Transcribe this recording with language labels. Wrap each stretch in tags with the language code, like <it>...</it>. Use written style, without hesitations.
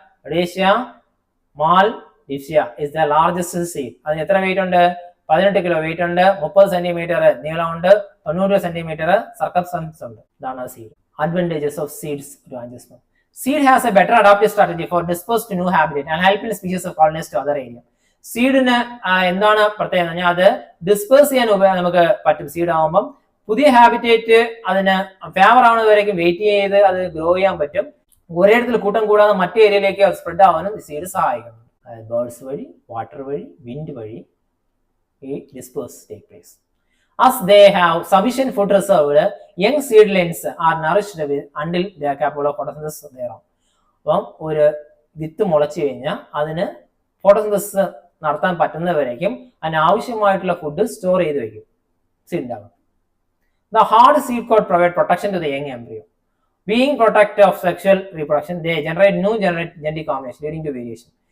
<en>Ludacia maldivica is the largest seed.</en> <ml>അതിന് എത്ര wait ഉണ്ട്? 18 കിലോ വെയിറ്റ് ഉണ്ട്, 30 സെന്റിമീറ്റർ നീളമുണ്ട്, 90 സെന്റിമീറ്റർ സർക്കംഫറൻസ് ഉണ്ട്. ഇതാണ് seed.</ml> <en>Advantages of seeds to angiosperm. Seed has a better adaptive strategy for dispersed to new habitat and helping species of colonize to other area.</en> <ml>സീഡിന് എന്താണ് പ്രത്യേകത പറഞ്ഞാൽ അത് disperse ചെയ്യാൻ നമുക്ക് പറ്റും. സീഡ് ആകുമ്പം പുതിയ ഹാബിറ്റേറ്റ് അതിന് ഫേവർ ആവുന്നവരേക്കും വെയിറ്റ് ചെയ്ത് അത് ഗ്രോ ചെയ്യാൻ പറ്റും. ഒരേ ഇടത്തിൽ കൂട്ടം കൂടാതെ മറ്റു ഏരിയയിലേക്ക് അത് സ്പ്രെഡ് ആവാനും സീഡ് സഹായിക്കുന്നു. അതായത് ബേർഡ്സ് വഴി, വാട്ടർ വഴി, വിൻഡ് വഴി ഈ</ml> <en>Disperse take place. As they have sufficient food reserved, young seedlings are nourished until they are capable of photosynthesis thereof.</en> <ml>അപ്പം ഒരു വിത്ത് മുളച്ചു കഴിഞ്ഞാൽ അതിന് ഫോട്ടോസിന്തസിസ് നടത്താൻ പറ്റുന്നവരേക്കും അതിന് ആവശ്യമായിട്ടുള്ള ഫുഡ് സ്റ്റോർ ചെയ്ത് വെക്കും സീഡിൻ്റെ.</ml> <en>The hard seed coat provide protection to the young embryo. Being protective of sexual reproduction, they generate new genetic combination leading to variation.</en>